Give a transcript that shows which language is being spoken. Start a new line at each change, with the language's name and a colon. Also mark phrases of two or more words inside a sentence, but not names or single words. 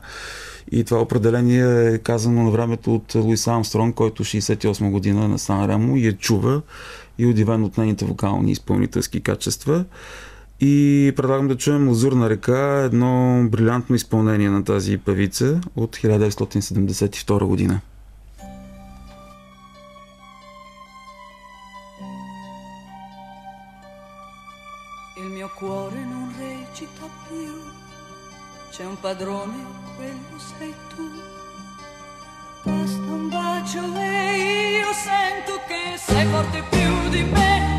Bulgarian: И това определение е казано на времето от Луис Армстронг, който 68 година на Санремо и я чува и удивен от нейните вокални и изпълнителски качества. И предлагам да чуем Лазурна река, едно брилянтно изпълнение на тази певица от 1972 година.
Italian: Il mio cuore non recita più, c'è un padrone, quello sei tu. Basta un bacio e io sento che sei forte più di me.